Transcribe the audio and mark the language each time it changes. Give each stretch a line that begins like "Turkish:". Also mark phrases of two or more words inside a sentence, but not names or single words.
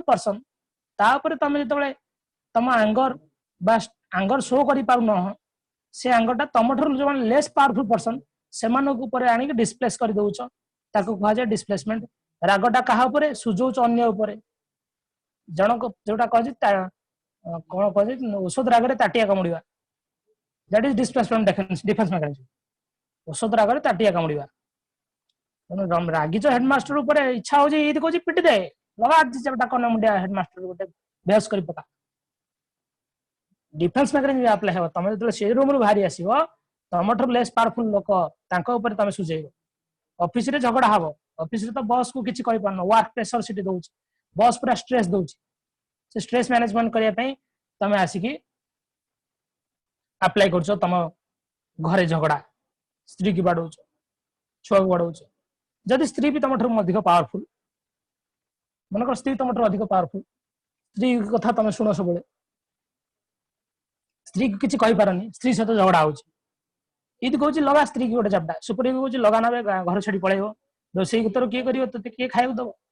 Odia: पर्सन ତା ଉପରେ ତମେ ଯେତେବେଳେ ତମ ଆଙ୍ଗର ଶୋ କରି ପାରୁନ ସେ ଆଙ୍ଗରଟା ତମଠାରୁ ଯୋଉମାନେ
English: less powerful
Odia: पर्सन ସେମାନଙ୍କ ଉପରେ ଆଣିକି ଡିସପ୍ଲେସ କରି ଦଉଛ ତାକୁ କୁହାଯାଏ ଡିସପ୍ଲେସମେଣ୍ଟ ରାଗଟା କାହା ଉପରେ ସୁଝଉଛ ଅନ୍ୟ ଉପରେ ଜଣକ ଯୋଉଟା କହିଛି କଣ କହିଛି ଔଷଧ ରାଗରେ ତାଟିଆ କାମୁଡିବା
English: that is displacement defense mechanism
Odia: ଔଷଧ ରାଗରେ ତାଟିଆ କାମୁଡିବା ତେଣୁ ରାଗିଛ ହେଡମାଷ୍ଟର ଉପରେ ଇଚ୍ଛା ହଉଛି ଏଇଠି କହୁଛି ପିଟି ଦେ ଲଗା କନ ମୁଣ୍ଡିଆ ହେଡମାଷ୍ଟର ଗୋଟେ ବେହସ କରି ପକା
English: defense mechanism apply
Odia: ହେବ ତମେ ଯେତେବେଳେ ସେ ରୁମ ରୁ ବାହାରି ଆସିବ ତମଠାରୁ
English: less powerful
Odia: ଲୋକ ତାଙ୍କ ଉପରେ ତମେ ସୁଝେଇବ ଅଫିସ ରେ ଝଗଡା ହବ ଅଫିସ ରେ ତ ବସ୍ କୁ କିଛି କହିପାରୁନ
English: work pressure
Odia: ସେଠି ଦଉଛି ବସ୍ ପୁରା ଷ୍ଟ୍ରେସ ଦଉଛି ସେ
English: stress management
Odia: କରିବା ପାଇଁ ତମେ ଆସିକି ଆପ୍ଲାଏ କରୁଛ ତମ ଘରେ ଝଗଡା ସ୍ତ୍ରୀ କି ବାଡଉଛ ଛୁଆକୁ ବାଡଉଛ ଯଦି ସ୍ତ୍ରୀ ବି ତମଠାରୁ ଅଧିକ ପାୱାରଫୁଲ ମନେକର ସ୍ତ୍ରୀ ତମଠାରୁ ଅଧିକ ପାୱାରଫୁଲ ସ୍ତ୍ରୀ କଥା ତମେ ଶୁଣ ସବୁବେଳେ ସ୍ତ୍ରୀ କିଛି କହିପାରନି ସ୍ତ୍ରୀ ସହିତ ଝଗଡା ହଉଛି ଇଦ କହୁଛି ଲଗା ସ୍ତ୍ରୀ କି ଗୋଟେ ଚାପଟା ସୁପରି କହୁଛି ଲଗା ନବେ ଘର ଛାଡି ପଳେଇବ ରୋଷେଇ ତୋର କିଏ କରିବ ତତେ କିଏ ଖାଇବାକୁ ଦବ